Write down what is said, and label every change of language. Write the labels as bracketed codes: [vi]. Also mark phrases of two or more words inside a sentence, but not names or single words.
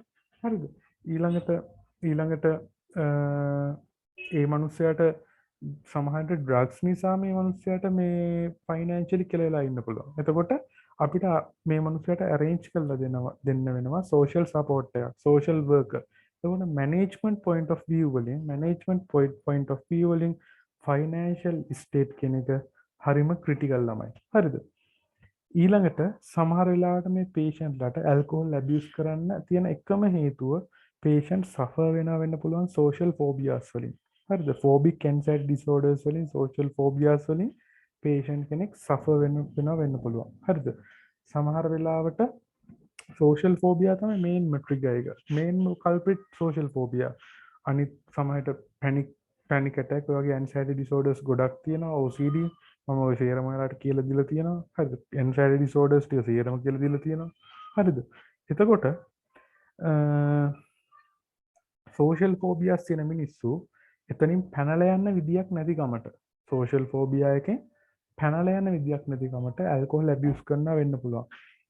[si] හරිද? ඊළඟට ඒ මනුස්සයාට සමහරට ඩ්‍රග්ස් නිසා මේ මනුස්සයාට මේ ෆයිනෑන්ෂියලි කෙලෙලා ඉන්න පුළුවන්. එතකොට අපිට මේ මනුස්සයාට arrange කරලා දෙන්න වෙනවා [en] social support [si] එකක්, [en] social worker. [si] එතකොට [en] management point of view [si] වලින් [en] financial state [si] කෙනෙක් හරිම critical ළමයි. හරිද? ඊළඟට සමහර වෙලාවට මේ patient ලට [en] alcohol abuse [si] කරන්න තියෙන එකම හේතුව [en] patient suffer [si] වෙන්න පුළුවන් [en] social phobias [si] වලින්. හරිද? [en] phobic anxiety disorders [si] වලින් [en] social phobias [si] වලින් patient කෙනෙක් suffer වෙන්න පුළුවන්. හරිද? සමහර වෙලාවට [en] social phobia [si] තමයි [en] main trigger [si] එක. [en] main culprit social phobia. [si] අනිත් සමහරට [en] panic attack [si] වගේ [en] anxiety disorders [si] ගොඩක් තියෙනවා. OCD මම ඔය සේරම ඔයාලට කියලා දීලා තියෙනවා. හරිද? [en] anxiety disorders [si] ටික සේරම කියලා දීලා තියෙනවා. හරිද? එතකොට [en] social phobias [si] තියෙන මිනිස්සු එතනින් පැනලා යන්න විදියක් නැති කමට [en] social phobia [si] එකෙන් පැනලා යන්න විදියක් නැති කමට [en] alcohol abuse [si] කරනවා වෙන්න පුළුවන්.